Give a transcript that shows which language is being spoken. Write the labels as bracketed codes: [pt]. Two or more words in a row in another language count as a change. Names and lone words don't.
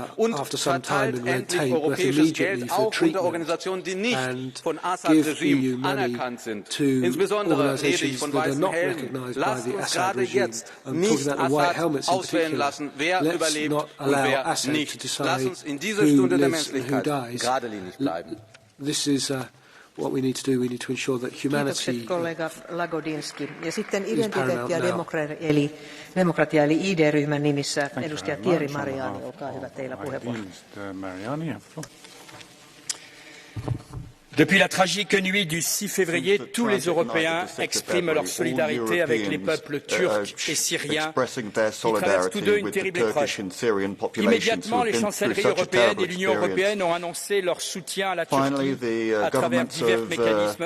[de] Und verteilt endlich europäisches Geld auch unter Organisationen, die nicht von Assad-Regime anerkannt sind. Insbesondere rede ich von weißen Helmen. Lasst uns gerade jetzt nicht Assad auswählen lassen, wer überlebt und wer nicht. Lasst uns in dieser Stunde der Menschlichkeit geradlinig bleiben. [en] What we need to do, we need to ensure that humanity kollega Lagodinsky. [fi] Ja sitten identiteetti- ja demokratia eli ID-ryhmän nimissä edustaja Thierry Mariani, olkaa hyvä, teillä puheenvuoro. [fr] Depuis la tragique nuit du 6 février, tous les Européens expriment leur solidarité avec les peuples turcs et syriens qui traversent tous deux une terrible épreuve. Immédiatement, les chancelleries européennes et l'Union européenne ont annoncé leur soutien à la Turquie à travers divers mécanismes.